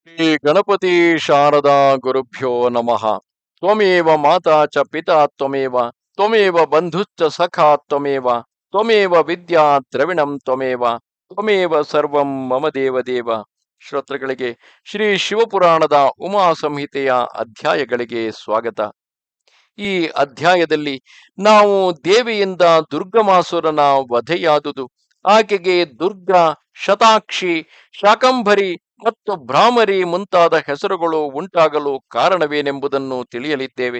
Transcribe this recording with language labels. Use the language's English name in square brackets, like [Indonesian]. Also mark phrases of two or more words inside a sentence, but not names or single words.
[Sanskrit] ಶ್ರೀ ಗಣಪತಿ ಶಾರದಾ ಗುರುಭ್ಯೋ ನಮಃ. ತ್ವಮೇವ ಮಾತಾ ಚ ಪಿತಾ ತ್ವಮೇವ ತ್ವಮೇವ ಬಂಧುಶ್ಚ ಸಖಾ ತ್ವಮೇವ ತ್ವಮೇವ ವಿದ್ಯಾ ದ್ರವಿಣಂ ತ್ವಮೇವ ತ್ವಮೇವ ಸರ್ವಂ ಮಮ ದೇವ. [Kannada] ಶ್ರೋತೃಗಳಿಗೆ ಶ್ರೀ ಶಿವಪುರಾಣದ ಉಮಾ ಸಂಹಿತೆಯ ಅಧ್ಯಾಯಗಳಿಗೆ ಸ್ವಾಗತ. ಈ ಅಧ್ಯಾಯದಲ್ಲಿ ನಾವು ದೇವಿಯಿಂದ ದುರ್ಗಮಾಸುರನ ವಧೆಯಾದುದು, ಆಕೆಗೆ ದುರ್ಗಾ, ಶತಾಕ್ಷಿ, ಶಾಕಂಭರಿ ಮತ್ತು ಭ್ರಾಮರಿ ಮುಂತಾದ ಹೆಸರುಗಳು ಉಂಟಾಗಲು ಕಾರಣವೇನೆಂಬುದನ್ನು ತಿಳಿಯಲಿದ್ದೇವೆ.